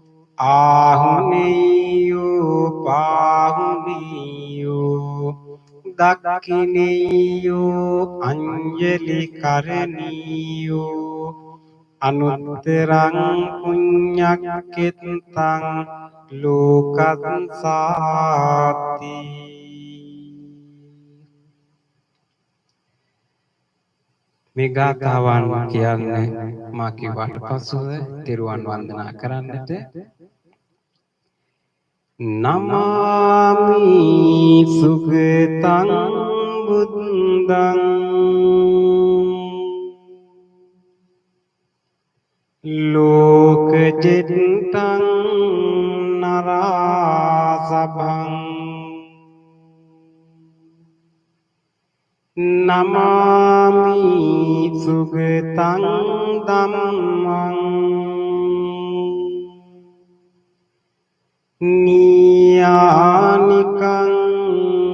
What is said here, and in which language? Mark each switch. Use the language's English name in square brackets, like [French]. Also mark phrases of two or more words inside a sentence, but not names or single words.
[Pali] ආහුනේයෝ පාහුනේයෝ දක්ඛිනේයෝ අංජලි කරණීයෝ අනුත්තරං පුඤ්ඤක්ඛෙත්තං ලෝකස්සාති. [Sinhala] මේ ගාථාවන් කියන්නේ මා කිව්වට පසුව තිරුවන් වන්දනා කරන්නට. [Pali] නමාමි සුගතං බුද්ධං ලෝකජිත්තං නරාසභං නමාමි සුගතං ධම්මං නියානිකං